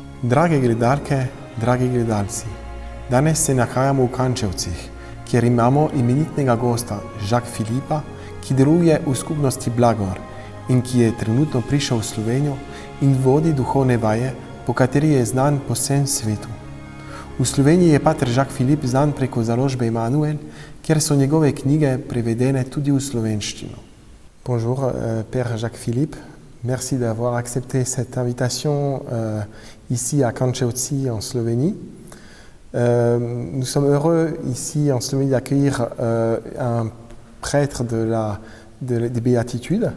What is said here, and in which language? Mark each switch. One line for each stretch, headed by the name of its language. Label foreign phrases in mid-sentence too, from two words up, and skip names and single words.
Slovenian: Drage gledalke, dragi gledalci, danes se nahajamo v Kančevcih, kjer imamo imenitnega gosta Jacques Philippa, ki deluje v skupnosti Blagor in ki je trenutno prišel v Slovenijo in vodi duhovne vaje, po kateri je znan po vsem svetu. V Sloveniji je pater Jacques Philippe znan preko založbe Emanuel, kjer so njegove knjige prevedene tudi v slovenščino.
French: Bonjour, Père Jacques Philippe. Merci d'avoir accepté cette invitation ici à Kančevci en Slovénie. Nous sommes heureux ici en Slovénie d'accueillir un prêtre des Béatitudes.